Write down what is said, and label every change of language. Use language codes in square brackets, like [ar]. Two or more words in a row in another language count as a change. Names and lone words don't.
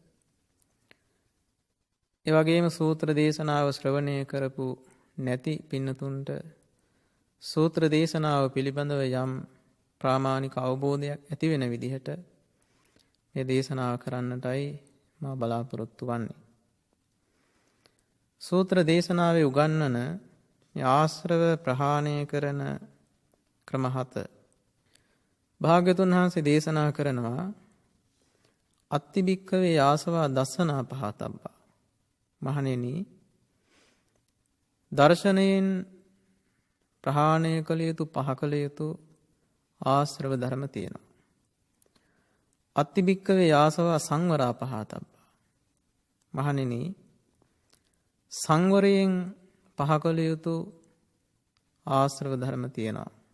[si] ඒ වගේම සූත්‍ර දේශනාව ශ්‍රවණය කරපු නැති පින්නතුන්ට සූත්‍ර දේශනාව පිළිබඳව යම් ප්‍රාමාණික අවබෝධයක් ඇති වෙන විදිහට මේ දේශනාව කරන්නටයි මා බලාපොරොත්තු වන්නේ. සූත්‍ර දේශනාවේ උගන්වන ආශ්‍රව ප්‍රහාණය කරන ක්‍රම 7 භාග්‍යතුන් වහන්සේ දේශනා කරනවා [pi] අත්තිබික්කවේ ආසවා දස්සනා පහතබ්බා. [si] මහණෙනි දර්ශනයෙන් ප්‍රහාණය කළ යුතු පහ කළ යුතු ආශ්‍රව ධර්ම තියෙනවා. [pi] අත්තිබික්කවේ ආසවා සංවරා පහතබ්බා. [si] මහණෙනි සංවරයෙන් පහ කළ යුතු ආශ්‍රව ධර්ම තියෙනවා.